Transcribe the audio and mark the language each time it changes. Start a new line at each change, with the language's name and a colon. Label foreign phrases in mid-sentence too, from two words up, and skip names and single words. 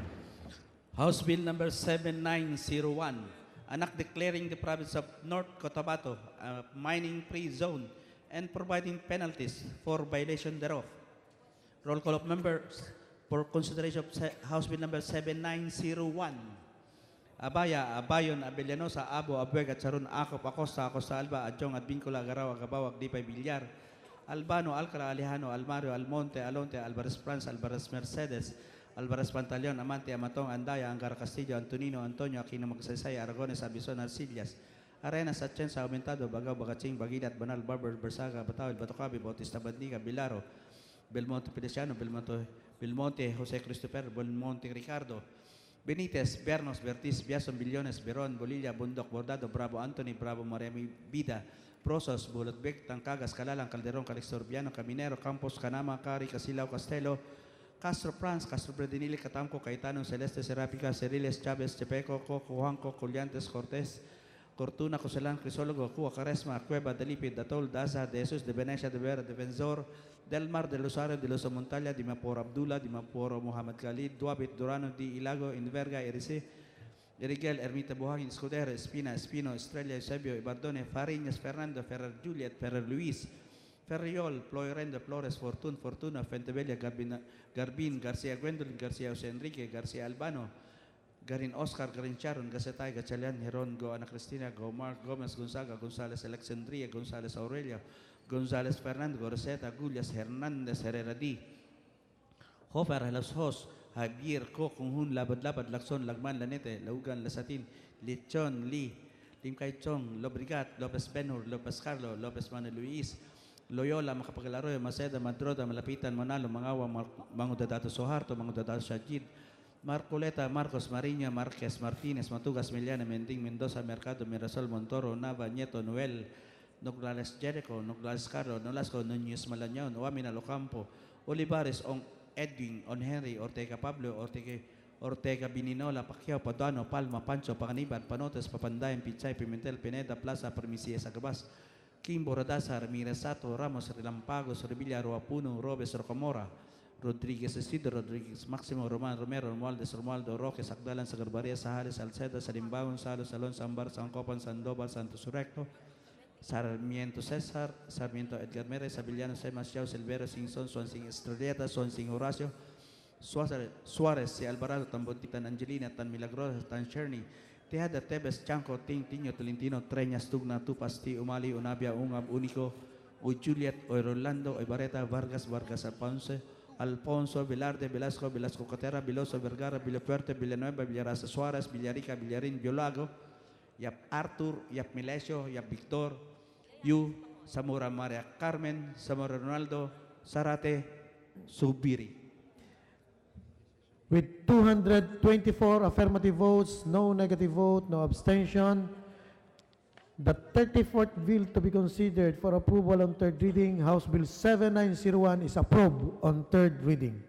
English: House Bill number 7901, an act declaring the province of North Cotabato a mining-free zone and providing penalties for violation thereof. Roll call of members for consideration of House Bill number 7901. Abaya, Abayon, Abellanosa, Abo, Abueg, at Saron, Acop, Acosta, Acosta, Alba, Adjong, Advincula, Agaraw, Agabawag, Dipay, Villar, Albano, Alcala, Alejano, Almario, Almonte, Alonte, Alvarez France, Alvarez Mercedes, Alvarez Pantaleon, Amante, Amatong, Andaya, Angara Castillo, Antonino, Antonio, Aquino Magsaysay, Aragones, Abison, Arcillas, Arenas, Atienza, Aumentado, Bagaw, Bagatsing, Bagilat, Banal, Barber, Bersaga, Batawil, Batocabi, Bautista, Bandiga, Bilaro, Belmonte Feliciano, Belmonte Jose Christopher, Belmonte Ricardo, Benitez, Bernos, Bertis, Biason, Billones, Beron, Bolilla, Bundok, Bordado, Bravo Anthony, Bravo Maremi Vida, Prosos, Bulutbek, Tangkagas, Calalang, Calderon, Calixtorbiano, Caminero, Campos, Canama, Cari, Casilao, Castelo, Castro France, Castro Bredinili, Catamco, Caetano, Celeste, Serapica, Ceriles, Chavez, Chepeco, Coco, Juanco, Colliantes, Cortés, Cortuna, Coselan, Crisólogo, Cua, Caresma, Cueva, Dalipid, Datol, Daza, De Jesus, De Venecia, De Vera, De Venzor, Del Mar, De Rosario, De Los Montalia, Di Maporo Abdullah, Di Maporo Muhammad Khalid, Duabit, Durano, Di Ilago, Inverga, Erice, Erigel, Ermita Buhangin, Escudero, Espina, Espino, Estrella, Eusebio, Ibardone, Fariñas, Fernando, Ferrer Juliet, Ferrer Luis, Ferriol, Ploirendo, Flores, Fortuna, Fentebella, Garbin, Garcia Gwendolyn, Garcia Jose Enrique, Garcia Albano, Garin Oscar, Garin Charon, Gasetay, Gachalian, Heron, Go Ana Cristina, Go Mark, Gomez, Gonzaga, Gonzales, Alexandria, Gonzales Aurelio, Gonzales Fernando, Roseta, Gullias, Hernandez, Herrera D. Hofer, Los Hos, Javier, Kokung, Labad, Lakson, Lagman, Lanete, Laugan, Lasatin, Lichon, Lee, Limkay Chong, Lobrigat, Lopez Benhur, Lopez Carlo, Lopez Manuel Luis, Loyola, Makapagalaroy, Maceda, Madroda, Malapitan, Manalo, Mangawa, Mangudadato Soharto, Mangudadato Shajid, Marcoleta, Marcos, Mariña, Marquez, Martínez, Matugas, Miliana, Mending, Mendoza, Mercado, Mirasol, Montoro, Nava, Nieto, Noel, Nogales Jericho, Nogales Carlo, Nolasco, Núñez Malañón, Oamina Locampo, Olivares, Edwin, Henry, Ortega Pablo, Ortega Bininola, Pacquiao, Paduano, Palma, Pancho, Panganiban, Panotes, Papandayan, Pichay, Pimentel, Pineda, Plaza, Permisies, Agabas, Kimbo, Radasa, Ramirez Sato, Ramos, Relampagos, Revilla, Roapuno, Robes, Rocamora, Rodriguez Isidro, Rodriguez Maximo, Roman Romero, Romualdez, Romualdo, Roque, Sagdalan, Sagarbaria, Sahales, Salceda, Salimbaon, Salo, Salon, Sambar, Sancopan, Sandoval, Santos Recto, Sarmiento Cesar, Sarmiento Edgar Meres, Abiliano, Semas, Yao, Silvero, Singson, Swansing Estrelleta, Swansing Horacio, Suarez, Si Alvarado, Tan Bontitan Angelina, Tan Milagrosa, Tan Cherny, Tejada, Tebes, Chanco, Ting, Tiño, Tolentino, Treñas, Tugna, Tupasti, Umali, Unabia, Ungab, Único, Uy Juliet, Uy Rolando, Uy Bareta, Vargas, Alfonso, Velarde, Velasco, Velasco Cotera, Viloso, Vergara, Villapuerte, Villanueva, Villarasa Suárez, Villarica, Villarín, Violago, Yap Arthur, Yap Milesio, Yap Victor, Yu, Zamora Maria Carmen, Zamora Ronaldo, Zarate, Subiri. With 224 affirmative votes, no negative vote, no abstention, the 34th bill to be considered for approval on third reading, House Bill 7901, is approved on third reading.